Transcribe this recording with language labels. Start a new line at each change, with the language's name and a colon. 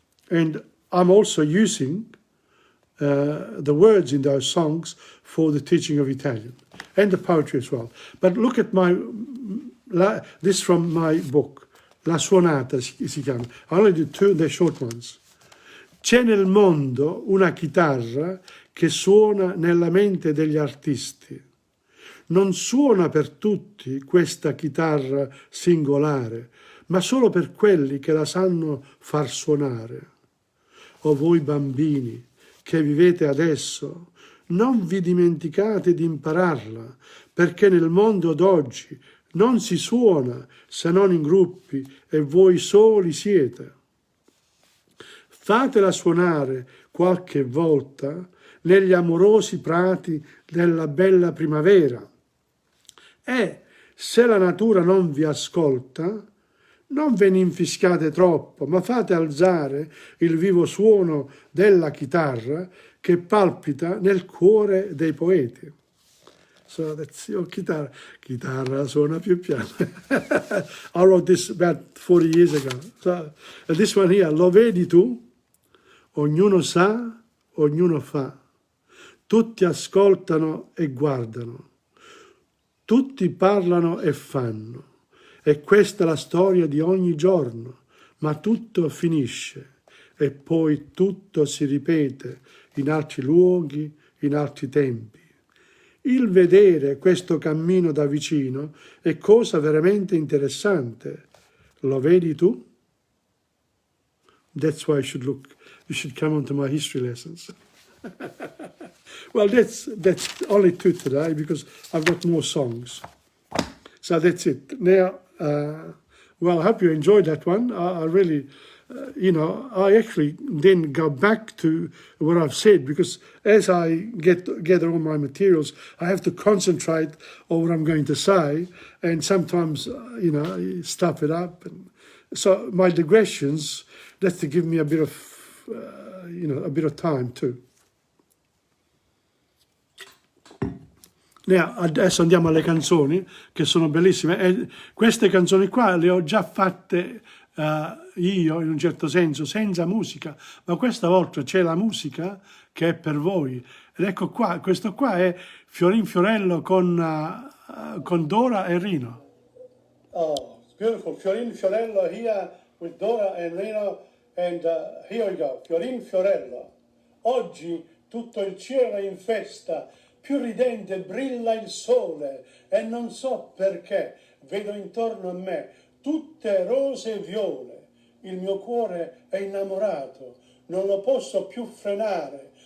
English: And I'm also using the words in those songs for the teaching of Italian and the poetry as well. But look at this from my book, La Suonata si chiama. I only did 2, they're short ones.
Italian: C'è nel mondo una chitarra che suona nella mente degli artisti. Non suona per tutti questa chitarra singolare, ma solo per quelli che la sanno far suonare. O voi bambini che vivete adesso, non vi dimenticate di impararla, perché nel mondo d'oggi non si suona se non in gruppi e voi soli siete. Fatela suonare qualche volta negli amorosi prati della bella primavera, E se la natura non vi ascolta, non ve ne infischiate troppo, ma fate alzare il vivo suono della chitarra che palpita nel cuore dei poeti. So that's your chitarra suona più piano.
English: I wrote this about 40 years ago.
Italian: So this one here, lo vedi tu? Ognuno sa, ognuno fa. Tutti ascoltano e guardano. Tutti parlano e fanno. E questa è la storia di ogni giorno, ma tutto finisce e poi tutto si ripete in altri luoghi, in altri tempi. Il vedere questo cammino da vicino è cosa veramente interessante. Lo vedi tu?
English: That's why you should come on to my history lessons. Well, that's only two today because I've got more songs. So that's it. Now, well, I hope you enjoyed that one. I really, I actually then go back to what I've said because as I gather all my materials, I have to concentrate on what I'm going to say and sometimes, stuff it up. And so my digressions, that's to give me a bit of, a bit of time too.
Italian: Adesso andiamo alle canzoni che sono bellissime e queste canzoni qua le ho già fatte io in un certo senso senza musica, ma questa volta c'è la musica che è per voi ed ecco qua, questo qua è Fiorin Fiorello con Dora e Rino.
English: Oh, it's beautiful. Fiorin Fiorello here with Dora and Rino and here we go.
Italian: Fiorin Fiorello. Oggi tutto il cielo è in festa. Più ridente brilla il sole e non so perché vedo intorno a me tutte rose e viole. Il mio cuore è innamorato, non lo posso più frenare.